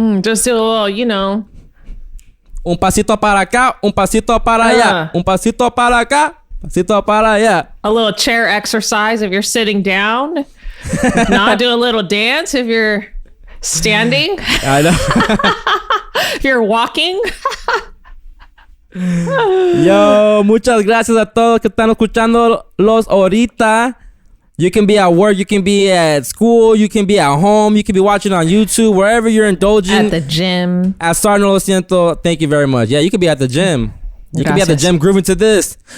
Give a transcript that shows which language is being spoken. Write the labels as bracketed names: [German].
[English] Just do a little, you know. [Spanish] Un pasito para acá, un pasito para allá. Un pasito para acá, pasito para allá. [English] A little chair exercise if you're sitting down. If not, do a little dance if you're standing. I know. If you're walking. [Spanish] Yo, muchas gracias a todos que están escuchando los ahorita. [English] You can be at work, you can be at school, you can be at home, you can be watching on YouTube, wherever you're indulging. At the gym. At Star No Lo Siento, thank you very much. Yeah, you could be at the gym. You can be at the gym grooving to this.